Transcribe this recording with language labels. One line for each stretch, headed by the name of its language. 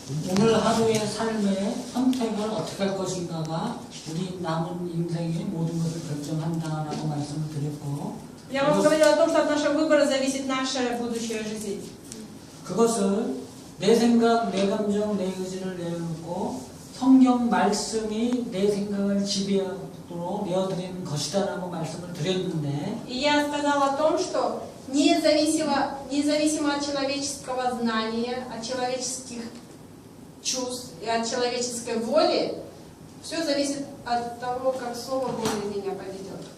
Korean: 오늘 하루의 삶의 선택을 어떻게 할 것인가가 우리 남은 인생의 모든 것을 결정한다라고 말씀을 드렸고,
Russian: Я вам говорила о том, что от нашего выбора зависит наша будущая жизнь.
Korean: 그것을 내 생각, 내 감정, 내 의지를 내려놓고 성경 말씀이 내 생각을 지배하도록 내어드리는 것이다라고 말씀을 드렸는데,
Russian: И я сказала о том, что независимо от человеческого знания, от человеческих чувств и от человеческой воли, все зависит от того, как Слово Божие меня поведет.